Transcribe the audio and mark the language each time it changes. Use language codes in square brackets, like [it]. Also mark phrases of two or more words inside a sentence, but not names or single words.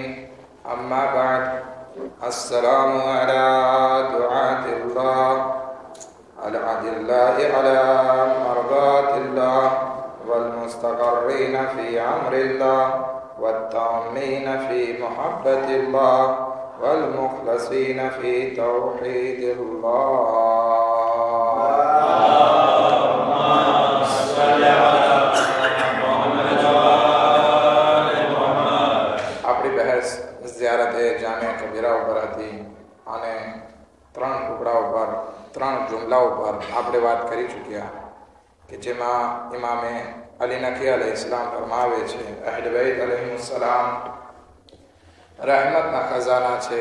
[ar] أما بعد السلام على دعاة الله الأدلاء على مرضات الله والمستقرين في أمر الله والتامين في محبة الله والمخلصين في توحيد الله اللهم صل على محمد [gu] આપણી બહેસ ઝિયારતે જામિયા કબીરા ઉપર હતી અને ત્રણ ટુકડાઓ પર ત્રણ જુમલાઓ પર આપણે વાત કરી ચૂક્યા કે જેમાં ઇમામે અલી નકી અલૈહિસ્સલામ ફરમાવે છે અહલે બૈત અલૈહિસ્સલામ રહેમતના ખજાના છે.